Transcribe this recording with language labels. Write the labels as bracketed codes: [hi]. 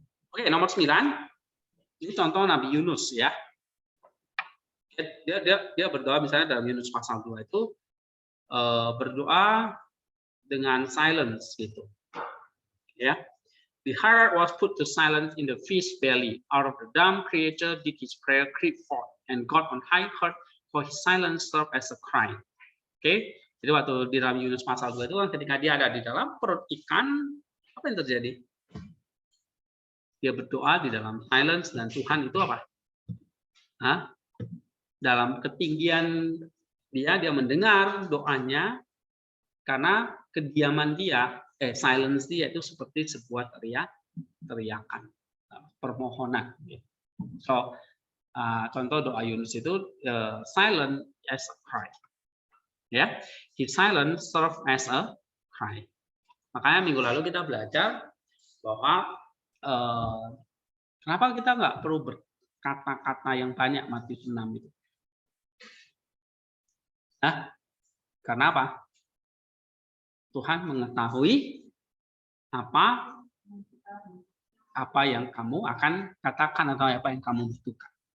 [id] Oke, nomor 9 ini contoh Nabi Yunus ya. Dia berdoa misalnya dalam Yunus pasal 2 itu berdoa dengan silence gitu. Ya. [en] The heart was put to silence in the fish belly. Out of the dumb creature did his prayer creep forth, and God on high heard, for his silence served as a cry. [id] Oke, jadi waktu di dalam Yunus pasal 2 itu kan ketika dia ada di dalam perut ikan, apa yang terjadi? Dia berdoa di dalam silence dan Tuhan itu apa? Dalam ketinggian dia mendengar doanya karena kediaman dia, silence dia itu seperti sebuah teriakan, permohonan. [en] So, [id] contoh doa Yunus itu [en] silent as a cry. Ya, his silence serve as a Christ. [id] Makanya minggu lalu kita belajar bahwa kenapa kita nggak perlu berkata-kata yang banyak Matius 6 itu. Nah, karena apa? Tuhan mengetahui apa yang kamu akan katakan atau apa yang kamu butuhkan.